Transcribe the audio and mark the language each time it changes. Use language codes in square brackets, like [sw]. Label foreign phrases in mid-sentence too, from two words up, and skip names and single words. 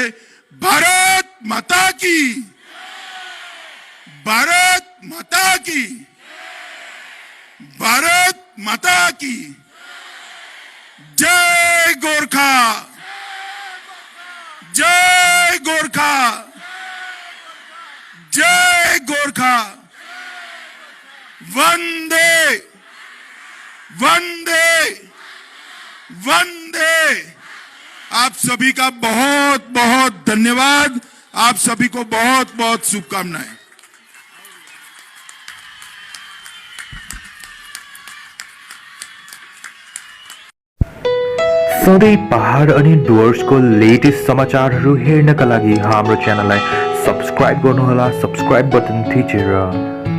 [hi] भारत माता की, भारत माता की, भारत माता की जय गोरखा, जय गोरखा, जय गोरखा। वंदे वंदे वंदे। आप सभी का बहुत बहुत धन्यवाद। आप सभी को बहुत बहुत शुभकामनाएं। [ne] सधैँ पहाड अनि डुवर्सको लेटेस्ट समाचारहरू हेर्नका लागि हाम्रो च्यानललाई सब्स्क्राइब गर्नुहोला, [en] subscribe button [ne] थिचेर।